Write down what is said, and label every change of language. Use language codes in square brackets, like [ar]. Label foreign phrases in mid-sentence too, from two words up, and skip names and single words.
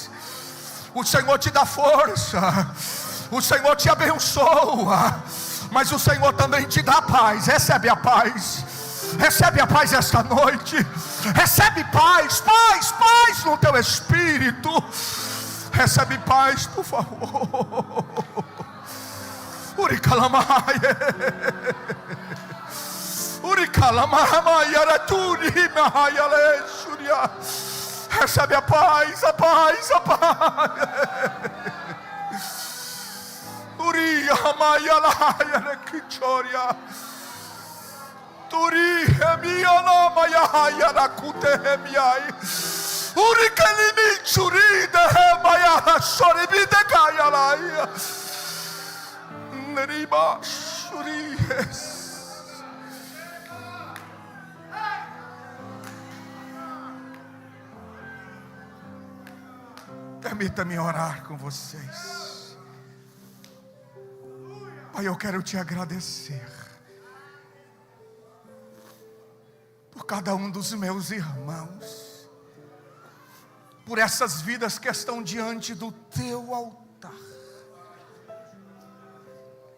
[pt] O Senhor te dá força. O Senhor te abençoa. Mas o Senhor também te dá paz. Recebe a paz. Recebe a paz esta noite. Recebe paz, paz, paz no teu espírito. Recebe paz, por favor. Uricalamaya. Uricalamaya ratuni mahayale surya. Recebe a paz, a paz, a paz. Uria mayalaya rekichoria. Turi hemiana mayaya rakutehemiai. Urikalimi churide hemaya soribide kayalaya. Neriba suries. Permita-me orar com vocês. Pai, eu quero te agradecer por cada um dos meus irmãos, por essas vidas que estão diante do teu altar.